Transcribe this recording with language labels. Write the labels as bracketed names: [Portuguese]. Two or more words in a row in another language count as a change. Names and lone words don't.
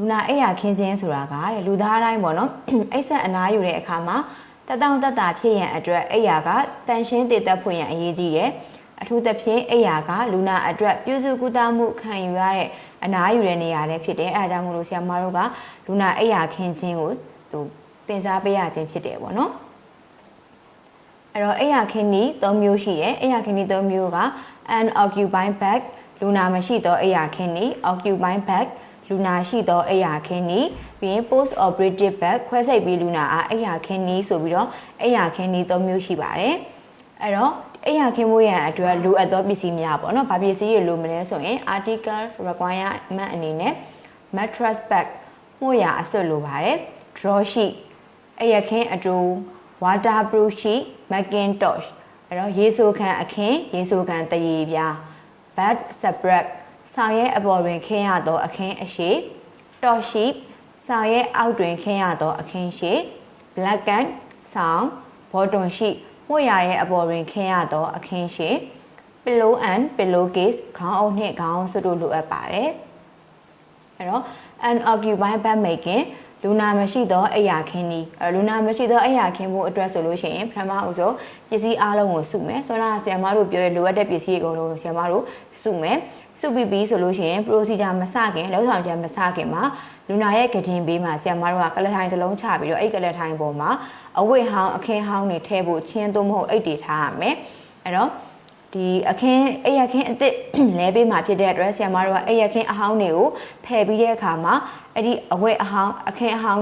[Burmese] နာအိပ်ယာခင်းခြင်းဆိုတာကလူသားတိုင်းပေါ့နော်အိပ်ဆက်အနားယူတဲ့အခါမှာတက်တောင့်တက်တာဖြစ်ရန်အတွက်အိပ်ယာကတန်ရှင်းတည်သက်ဖွင့်ရန်အရေးကြီးတယ်အထူးသဖြင့်အိပ်ယာကလူနာအတွက်ပြုစုကုသမှုခံယူရတဲ့အနားယူတဲ့နေရာလည်းဖြစ်တယ်အဲဒါကြောင့်မို့လို့ဆရာမတို့ကလူနာအိပ်ယာခင်းခြင်းကိုတင်စားပေးရခြင်းဖြစ်တယ်ပေါ့နော်အဲ့တော့အိပ်ယာခင်းနည်း၃မျိုးရှိတယ်အိပ်ယာခ င်းနည်း၃မျိုးက [English] unoccupied bed [Burmese] လူနာမရှိသောအိပ်ယာခင်းနည်း [English] occupied bed [Burmese] လူနာရှိသောအိပ်ယာခင်းနည်းပြီးရင် [English] post operative bed [Burmese] ခွဲစိတ်ပြီးလူနာအားအိပ်ယာခင်းနည်းဆိုပြီး တော့အိပ်ယာခင်းနည်း၃မျိုးရှိပါတယ်အဲ့တော့အိပ်ယာခင်းဖို့ရန်အတွက်လိုအပ်သောပစ္စည်းများပေါ့နော်။ဘာပစ္စည်းတွေလိုမလဲဆိုရင် article requirement အနေနဲ့ [English] mattress bag [Burmese] မှုရအစွပ်လိုပါတယ်။ [English] draw sheet [Burmese] အိပ်ယာခင်းအတူ [English] waterproof sheet Macintosh [Burmese] အဲ့ တော့ရေဆိုခံအခင်းရေဆိုခံတရေပြား [English] bed spread [Burmese] ဆောင်ရဲအပေါ်တွင်ခင်းရသောအခင်းအရှိ [English] torch sheet [Burmese] ဆောင်ရဲအောက်တွင်ခင်းရသောအခင်းရှိ blanket ဆောင် [English] bottom sheet [Burmese] မှုရရဲ့အပေါ်တွင်ခင်းရသောအခင်းရှိ [English] pillow and pillowcase [Burmese] ခေါင်းအုပ်နှင့်ခေါင်းအုပ်စွပ်တို့လိုအပ်ပါတယ်အဲ့တော့ [English] unoccupied bed making [Burmese] လူနာ မရှိသောအိပ်ယာခင်းနည်းလူနာမရှိသောအိပ်ယာခင်းဖို့အတွက်ဆိုလို့ရှိရင်ပထမဦးဆုံးပစ္စည်းအားလုံးကိုစုမယ်ဆိုတော့ဆရာမ တို့ပြောရလိုအပ်တဲ့ပစ္စည်းတွေအကုန်လုံးဆရာမတို့စုမယ်စုပြီးဆိုလို့ရှိရင် procedure မစခင်လောက်ဆောင်ချက်မစခင်မှာလူနာရဲ့ကတင်ဘေးမှာဆရာမတို့ကကလထိုင်တစ်လုံးချပြီးတော့အဲ့ကလထိုင်ပေါ်မှာအဝတ်ဟောင်းအခင်းဟောင်းတွေထည့်ဖို့ချင်းသို့မဟုတ်အိတ်တွေထားရမယ်အဲ့တော့ဒီအခင်းအိပ်ယာခင်းအစ်စ်လဲပေးမှာဖြစ်တဲ့အတွက်ဆရာမတို့ကအိပ်ယာခင်းအဟောင်းတွေကိုဖယ်ပြီးတဲ့အခါမှာအဲ့ဒီအဝတ်အဟောင်းအခင်းအဟောင်း